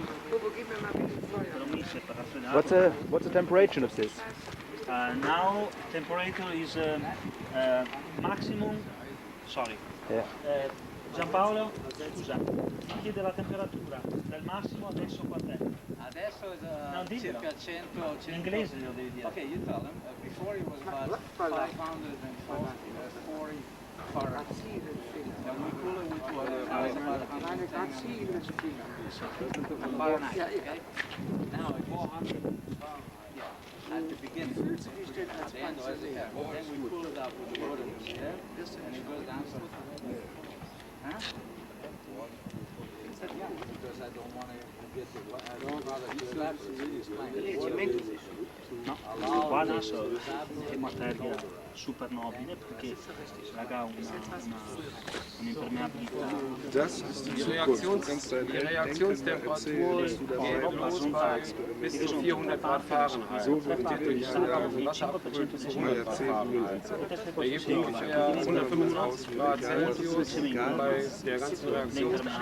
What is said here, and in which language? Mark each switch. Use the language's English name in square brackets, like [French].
[German] Bobo, gib mir mal bitte Feuer. [English] What's the temperature of this? Now temperature is maximum. Sorry. Yeah. [Italian] Giampaolo, scusa, ti chiede la temperatura del massimo adesso quant'è? Adesso è No, diglielo. circa 100. In inglese glielo devi dire. [English] Okay, you tell them. Before it was about 540 Fahrenheit. When we cool it with water, it was about 110 Fahrenheit. Okay. Now it's 400 at the beginning. At the end, then we cool it up with water there, and it goes down to. Huh? Because I don't want to get the. I don't want to collapse it. [Italian] Qua adesso è materia super nobile perché raga ha un'impermeabilità. [German] Das ist Die Reaktionstemperatur geht los bei bis zu 400 Grad Fahrenheit. So wird die Wasser abgekühlt bis zu 100 Grad Fahrenheit. Da gibt es ungefähr 125 Grad Celsius bei der ganzen Reaktion.